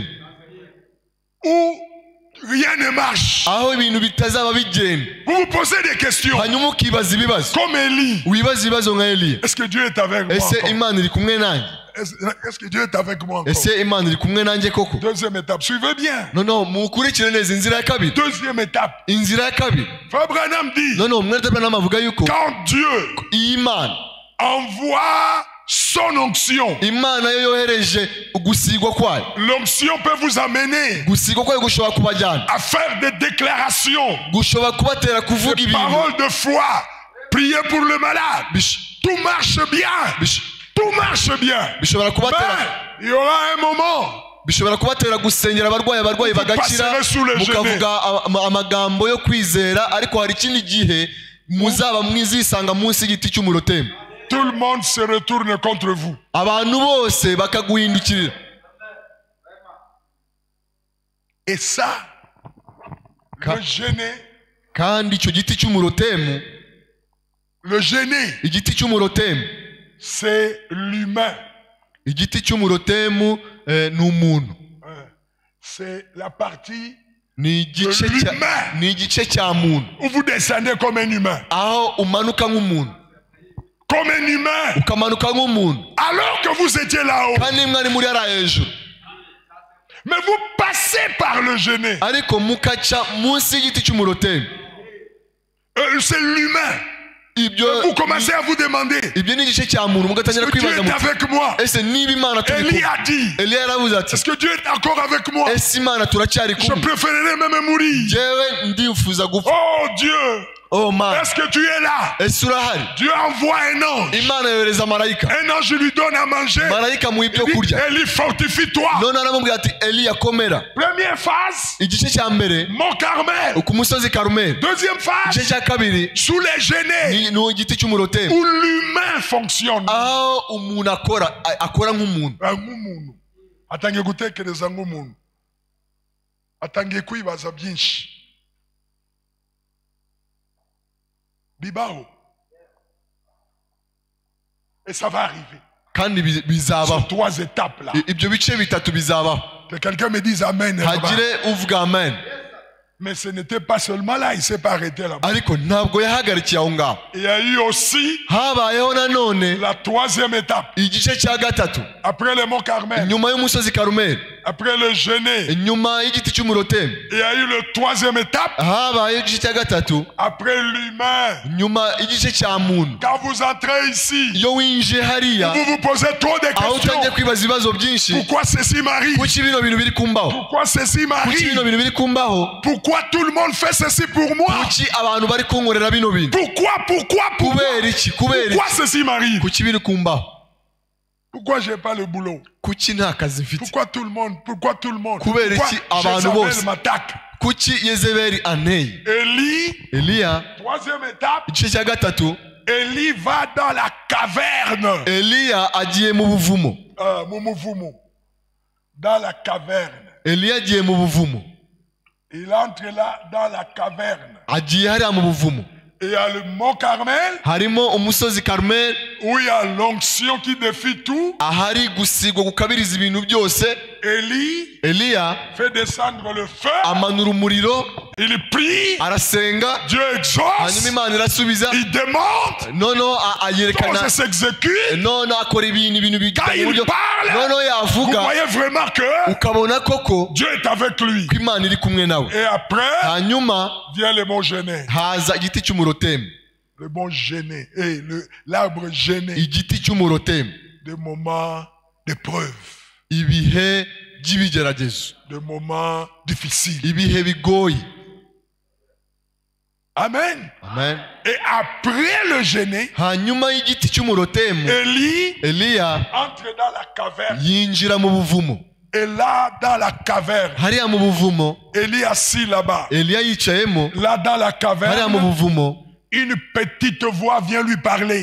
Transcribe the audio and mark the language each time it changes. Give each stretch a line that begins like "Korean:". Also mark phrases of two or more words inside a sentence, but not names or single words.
French: Où rien ne marche.
Kinyarwanda: aho ibintu bitazaba bigenda.
French: Vous vous posez des questions.
Kinyarwanda: hanyuma ukibaza ibibazo,
French: Comme Élie.
Kinyarwanda: wibaza ibibazo nka Eliya.
French: Est-ce que Dieu est avec moi
Kinyarwanda: ese
French: encore?
Kinyarwanda: Imana iri kumwe nanjye?
French: Est-ce que Dieu est avec moi encore?
Kinyarwanda: ese Imana iri kumwe nanjye koko?
French: Deuxième étape. Suivez bien.
Kinyarwanda: noneho mukurikire neza inzira ya kabiri.
French: Deuxième étape.
Kinyarwanda: inzira ya kabiri,
French: Frère Branham dit,
Kinyarwanda: noneho mwene Branham avuga yuko
French: quand Dieu
Kinyarwanda: Imana
French: envoie son onction,
Kinyarwanda: Imana yo yohereje gusigwa kwayo,
French: l'onction peut vous amener
Kinyarwanda: gusigwa kwayo gushobora kubajyana,
French: à faire des déclarations,
Kinyarwanda: gushobora kubatera kuvuga
French: des
Kinyarwanda: ibintu,
French: paroles de foi prier pour le malade. Tout marche bien. Tout marche bien. Mais il y aura un moment.
Kinyarwanda: bishobora kubatera gusengera abarwayi bagakira mukavuga amagambo yo kwizera ariko hari ikindi gihe muzaba mwizisanga munsi y'igiti cy'umurotemu.
French: Tout le monde se retourne contre vous.
Kinyarwanda: Abantu bose bakaguhindukirira.
French: Et ça, le gêné,
Kinyarwanda: kandi icyo giti cy'umurotemu,
French: le gêné,
Kinyarwanda: igiti cy'umurotemu,
French: c'est l'humain.
Kinyarwanda: Igiti cy'umurotemu ni umuntu.
French: C'est la partie
Kinyarwanda: ni igice cya muntu.
French: Où vous descendez comme un humain.
Kinyarwanda: Aho umanuka nk'umuntu.
French: Comme un humain.
Kinyarwanda: Ukamanuka nk'umuntu.
French: Alors que vous étiez là-haut.
Kinyarwanda: Kandi mwari muri ara hejuru.
French: Mais vous passez par le gêné.
Kinyarwanda: Ariko mukaca munsi y'igiti cy'umurotemu.
French: C'est l'humain. Vous commencez à vous demander.
Kinyarwanda: Ibyo ni igice cya muntu mugatangira kwibaza muti.
French: Dieu est avec moi.
Kinyarwanda: Ese niba Imana turi kumwe.
French: Élie a dit.
Kinyarwanda: Elia yaravuze ati.
French: Est-ce que Dieu est encore avec moi?
Kinyarwanda: Ese Imana turacyari kumwe.
French: Je préférerais même mourir.
Kinyarwanda: Jewe ndifuza gupfa.
French: Oh Dieu.
English: Oh man.
French: Est-ce que tu es là?
Kinyarwanda: Ese urahari?
French: Dieu envoie un ange.
Kinyarwanda: Imana yohereza marayika.
French: Un ange lui donne à manger.
Kinyarwanda: Marayika mu ibyo kurya.
French: Élie, fortifie-toi.
Kinyarwanda: None aramubwira ati Elia komera.
French: Première phase.
Kinyarwanda: Igice cya mbere.
French: Mont Carmel.
Kinyarwanda: Ku musozi Karumeli.
French: Deuxième phase.
Kinyarwanda: Igice cya kabiri.
French: Sous les gênés.
Kinyarwanda: Ni igiti cy'umurotemu.
French: Où l'humain fonctionne.
Kinyarwanda: Aho umuntu akora nk'umuntu. Nk'umuntu. Atangiye gutekereza nk'umuntu. Atangiye kwibaza byinshi. Bibao.
French: Et ça va arriver.
Kinyarwanda: Kandi bizabaho.
French: Ces 3 étapes là.
Kinyarwanda: Ibyo bice bitatu bizabaho.
French: Que quelqu'un me dise amen.
Kinyarwanda: Hagire uvuga amen.
French: Mais ce n'était pas seulement là, il s'est pas arrêté là.
Kinyarwanda: Ariko ntabwo yahagarikiye aho ngaho.
French: Il y a eu aussi
Kinyarwanda: habayeho nanone
French: la 3e étape.
Kinyarwanda: Igice cya gatatu.
French: Après le mont Carmel.
Kinyarwanda: Nyuma y'umusozi Karumeli.
French: Après le gêné.
Kinyarwanda: Nyuma y'igiti cy'umurotemu.
French: Il y a eu le 3e étape.
Kinyarwanda: Habayeho igice cya gatatu.
French: Après l'humain.
Kinyarwanda: Nyuma igice cya muntu.
French: Quand vous entrez ici.
Kinyarwanda: Iyo winjiye hariya.
French: Vous vous posez trop de questions.
Kinyarwanda: Aho utangiye kwibaza ibibazo byinshi.
French: Pourquoi ceci m'arrive?
Kinyarwanda: Kuki bino bintu biri kumbaho?
French: Pourquoi ceci m'arrive?
Kinyarwanda: Kuki bino bintu biri kumbaho?
French: Pourquoi tout le monde fait ceci pour moi?
Kinyarwanda: Kuki abantu bari kunkorera bino bintu?
French: Pourquoi?
Kinyarwanda: Kubera iki?
French: Pourquoi ceci m'arrive?
Kinyarwanda: Kuki biri kumbaho?
French: Pourquoi j'ai pas le boulot?
Kinyarwanda: Kuki nta kazi mfite?
French: Pourquoi tout le monde?
Kinyarwanda: Kubera iki abantu bose? Kuki Yezebeli anteye? Eliya
French: 3e étape.
Kinyarwanda: Igice cya gatatu.
French: Élie va dans la caverne.
Kinyarwanda: Eliya agiye mu buvumo.
French: Dans la caverne.
Kinyarwanda: Eliya agiye mu buvumo.
French: Il entre là dans la caverne.
Kinyarwanda: Agiye hariya mu buvumo.
French: Et il y a le mont Carmel.
Kinyarwanda: Harimo umusozi Karumeli.
French: Où il y a l'onction qui défie tout.
Kinyarwanda: Ahari gusigwa gukabiriza ibintu byose. Eliya
French: fait descendre le feu.
Kinyarwanda: Amanura umuriro.
French: Il prie.
Kinyarwanda: Arasenga.
French: Dieu exauce.
Kinyarwanda: Hanyuma Imana irasubiza.
French: Il demande.
Kinyarwanda: Nono ayerekana.
French: Ça s'exécute.
Kinyarwanda: Nono akora ibintu
French: Quand il parle.
Kinyarwanda: Nono yavuga.
French: Vous voyez vraiment que.
Kinyarwanda: Ukabona koko.
French: Dieu est avec lui.
Kinyarwanda: Ko Imana iri kumwe nawe.
French: Et après.
Kinyarwanda: Hanyuma
French: vient le mont gêné.
Kinyarwanda: Haza igiti cy'umurotemu.
French: Le mont gêné. Et l'arbre gêné.
Kinyarwanda: Igiti cy'umurotemu.
French: Des moments d'épreuve.
Kinyarwanda: Ibihe by'ibigeragezo.
French: Des moments difficiles.
Kinyarwanda: Ibihe bigoye. Amen. Amen.
French: Et après le gêné,
Kinyarwanda: hanyuma y'igiti cy'umurotemu, Eliya
French: entre dans la caverne.
Kinyarwanda: Yinjira mu buvumo.
French: Et là, dans la caverne,
Kinyarwanda: hariya mu buvumo,
French: Élie assis là-bas.
Kinyarwanda: Eliya yicayemo,
French: là dans la caverne,
Kinyarwanda: hariya mu buvumo,
French: une petite voix vient lui parler.